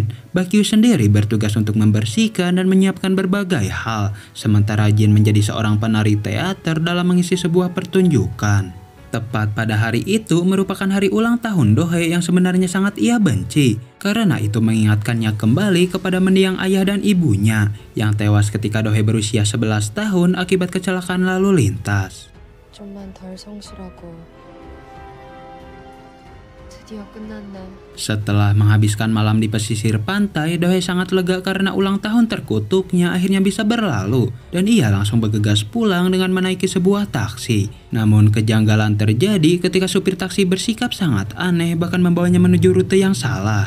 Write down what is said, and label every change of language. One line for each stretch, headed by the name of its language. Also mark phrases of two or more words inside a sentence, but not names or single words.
Indonesian: Bakyu sendiri bertugas untuk membersihkan dan menyiapkan berbagai hal, sementara Jin menjadi seorang penari teater dalam mengisi sebuah pertunjukan. Tepat pada hari itu merupakan hari ulang tahun Dohe yang sebenarnya sangat ia benci, karena itu mengingatkannya kembali kepada mendiang ayah dan ibunya yang tewas ketika Dohe berusia 11 tahun akibat kecelakaan lalu lintas.
Korean: 좀만 덜 성실하고 드디어 끝났네.
Indonesian: Setelah menghabiskan malam di pesisir pantai, Dohe sangat lega karena ulang tahun terkutuknya akhirnya bisa berlalu. Dan ia langsung bergegas pulang dengan menaiki sebuah taksi. Namun kejanggalan terjadi ketika supir taksi bersikap sangat aneh bahkan membawanya menuju rute yang salah.